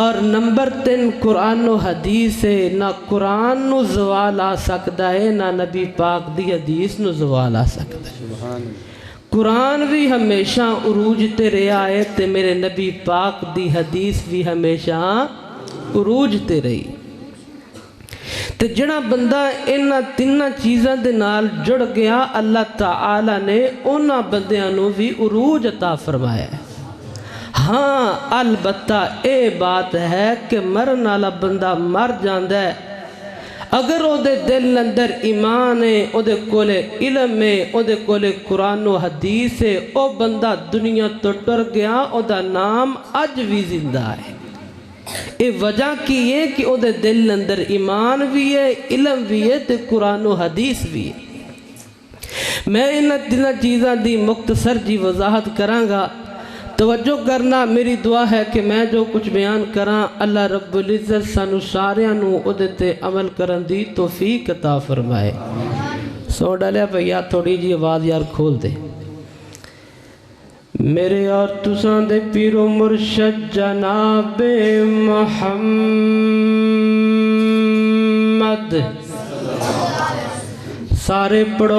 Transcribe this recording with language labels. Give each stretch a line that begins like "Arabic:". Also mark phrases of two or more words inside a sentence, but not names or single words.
Punjabi: اور نمبر 3 قرآن و حدیث ہے، نہ قرآن نو زوال آ سکتا ہے، نہ نبی پاک دی حدیث نو زوال آ سکتا ہے۔ قرآن بھی ہمیشہ عروج تے رہا ہے تے میرے نبی پاک دی حدیث بھی ہمیشہ عروج تے رہی۔ تے جڑا بندہ انہاں تیناں چیزاں دے نال جڑ گیا، اللہ تعالی نے انہاں بندیاں نو بھی عروج عطا فرمایا ہے۔ ہاں البتہ اے بات ہے کہ مرن والا بندہ مر جاندا ہے، اگر او دے دل اندر ایمان ہے، او دے کولے علم ہے، او دے کولے قرآن و حدیث ہے، او بندہ دنیا تو ٹر گیا، او دا نام اج بھی زندہ ہے۔ اے وجہ کی ہے کہ او دے دل اندر ایمان بھی ہے، علم بھی ہے تے قرآن و حدیث بھی ہے۔ میں انہاں چیزاں دی مختصر جی وضاحت کراں گا، توجہ کرنا، میری دعا ہے کہ میں جو کچھ بیان کراں اللہ رب العزت سانو ساریاں نو اودے تے عمل کرن دی توفیق عطا فرمائے۔ سو ڈالیا بھیا تھوڑی جی آواز یار کھول دے۔ میرے اور تساں دے پیر و مرشد جناب محمد سارے پڑھو